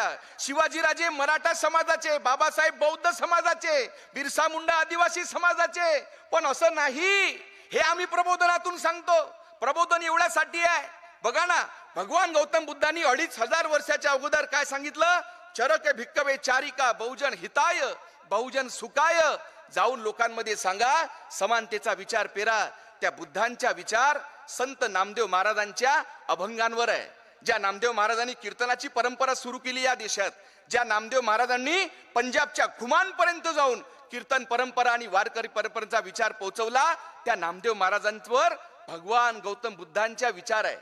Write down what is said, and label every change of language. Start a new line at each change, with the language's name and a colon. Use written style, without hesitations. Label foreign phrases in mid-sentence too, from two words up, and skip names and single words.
Marathi: शिवाजीराजे मराठा समाजाचे. बाबासाहेब बौद्ध समाजाचे. बिरसा मुंडा आदिवासी समाजाचे. पण असं नाही, हे आम्ही प्रबोधनातून सांगतो. प्रबोधन एवढ्यासाठी आहे, बघा ना, भगवान गौतम बुद्धांनी 2500 वर्षाच्या अगोदर काय सांगितलं?
Pali: चरक भिक्कवे चारिका बहुजन हिताय बहुजन सुखाय.
Marathi: जाऊन लोकांमध्ये सांगा, समानतेचा विचार पेरा. त्या बुद्धांच्या विचार संत नामदेव महाराजांच्या अभंगांवर आहे. ज्या नामदेव महाराजांनी कीर्तनाची परंपरा सुरू केली या देशात, ज्या नामदेव महाराजांनी पंजाबच्या घुमांपर्यंत जाऊन कीर्तन परंपरा आणि वारकरी परंपरेचा विचार पोहोचवला, त्या नामदेव महाराजांवर भगवान गौतम बुद्धांच्या विचार आहे.